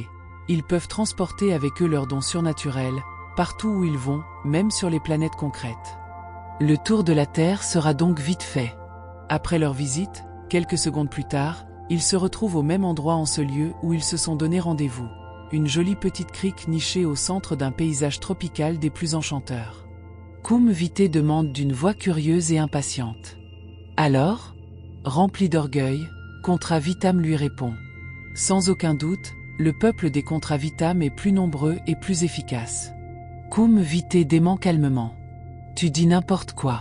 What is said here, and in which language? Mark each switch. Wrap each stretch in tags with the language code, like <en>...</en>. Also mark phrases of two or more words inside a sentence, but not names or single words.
<fr>Ils peuvent transporter avec eux leurs dons surnaturels, partout où ils vont, même sur les planètes concrètes. Le tour de la Terre sera donc vite fait. Après leur visite, quelques secondes plus tard, ils se retrouvent au même endroit en ce lieu où ils se sont donné rendez-vous. Une jolie petite crique nichée au centre d'un paysage tropical des plus enchanteurs. Cum Vitae demande d'une voix curieuse et impatiente. Alors? Rempli d'orgueil, Contra Vitam lui répond. Sans aucun doute, le peuple des Contra Vitam est plus nombreux et plus efficace. Cum Vitae dément calmement. Tu dis n'importe quoi.</fr>